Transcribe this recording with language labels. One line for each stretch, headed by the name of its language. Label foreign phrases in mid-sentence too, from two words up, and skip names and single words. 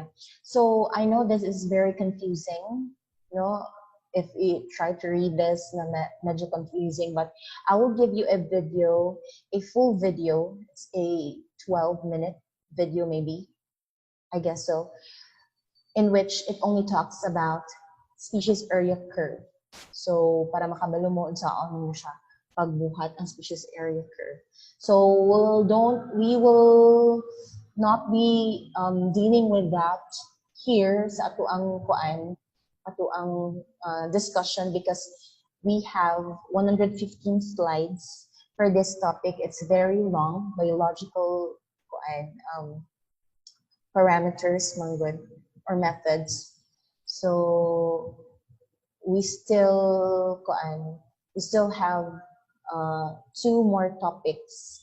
English: So I know this is very confusing, you know, if you try to read this, medyo confusing, but I will give you a video, a full video. It's a 12-minute video maybe, I guess so, in which it only talks about species area curve.
Cebuano: So para makabalo mo sa ano siya pagbuhat ang
English: species area curve. So we will not be dealing with that here
Cebuano: sa atuang
English: discussion because we have 115 slides for this topic. It's very long, biological parameters, manggod, or methods. So we still have two more topics.